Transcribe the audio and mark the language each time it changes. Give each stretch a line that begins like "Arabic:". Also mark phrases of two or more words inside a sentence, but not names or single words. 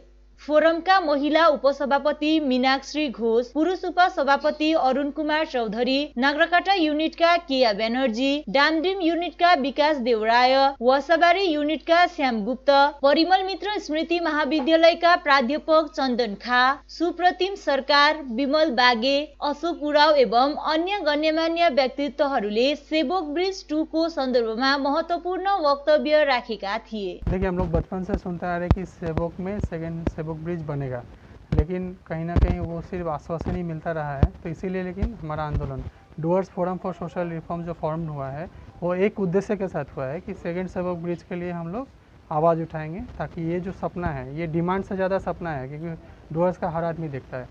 Nepali: फोरमका महिला उपसभापति मीनाक्षी घोष, पुरुष उपसभापति अरुण कुमार चौधरी, नगरकट्टा युनिटका केया ब्यानर्जी, डामडिम युनिटका विकास देवराय, वासाबारी युनिटका श्याम गुप्त, परिमल मित्र स्मृति महाविद्यालयका प्राध्यापक चन्दन खा, सुप्रतिम सरकार, विमल बागे, अशोक उराव एवं अन्य गण्यमान्य व्यक्तित्वहरूले सेवोक ब्रिज 2 को सन्दर्भमा महत्वपूर्ण वक्तव्य राखेका थिए।
Hindi: देखिए, हम लोग बचपन से सुनते आ रहे कि सेवोक में सेवोक ब्रिज बनेगा, लेकिन कहीं ना कहीं वो सिर्फ आश्वासन ही मिलता रहा है। तो इसीलिए लेकिन हमारा आंदोलन डुवर्स फोरम फॉर सोशल रिफॉर्म जो फॉर्म हुआ है, वो एक उद्देश्य के साथ हुआ है कि सेकंड सेवोक ब्रिज के लिए हम लोग आवाज़ उठाएंगे, ताकि ये जो सपना है, ये डिमांड से ज़्यादा सपना है, क्योंकि डुवर्स का हर आदमी देखता है।